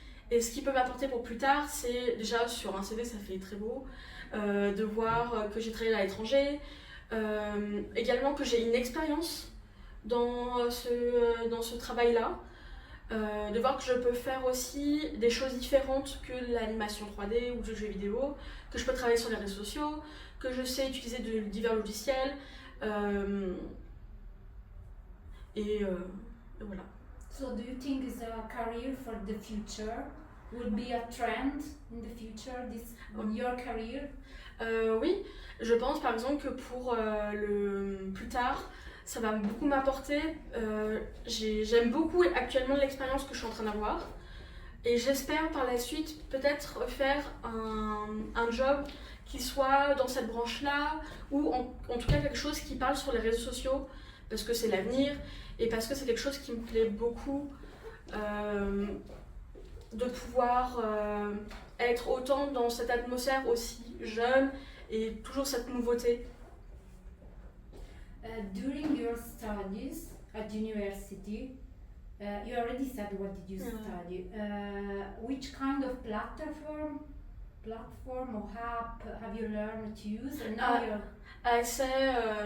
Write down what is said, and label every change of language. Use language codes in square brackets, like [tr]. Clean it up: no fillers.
[fr] Et ce qui peut m'apporter pour plus tard, c'est déjà sur un CV, ça fait très beau, de voir que j'ai travaillé à l'étranger, également que j'ai une expérience dans ce travail-là, de voir que je peux faire aussi des choses différentes que l'animation 3D ou le jeu vidéo, que je peux travailler sur les réseaux sociaux, que je sais utiliser de divers logiciels, et voilà. [en] So do you think is a career for the future? Will be a trend in the future, this your career? [fr] Oui, je pense par exemple que pour le plus tard, ça va beaucoup m'apporter. J'aime beaucoup actuellement l'expérience que je suis en train d'avoir. Et j'espère par la suite peut-être faire un job qui soit dans cette branche-là, ou en tout cas quelque chose qui parle sur les réseaux sociaux, parce que c'est l'avenir, et parce que c'est quelque chose qui me plaît beaucoup, de pouvoir être autant dans cette atmosphère aussi jeune, et toujours cette nouveauté. [en] During your studies at university, you already said what did you study. Which kind of platform or app have you learned to use? And now you're... I say...